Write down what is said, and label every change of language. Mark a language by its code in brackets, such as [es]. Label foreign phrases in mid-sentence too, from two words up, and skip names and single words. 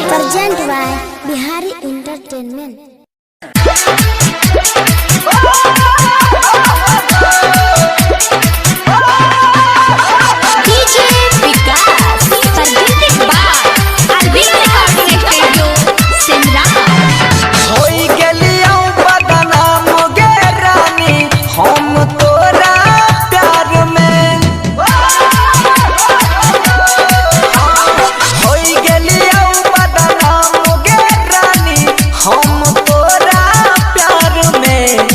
[en] Present by Bihari Entertainment. डीजे विकास presented by अलबेला रिकॉर्डिंग स्टूडियो सिमरा। [mai] होई गेलियो बदनाम गे रानी हम तोरा प्यार में। होई गेलियो बदनाम गे रानी हम तोरा प्यार में।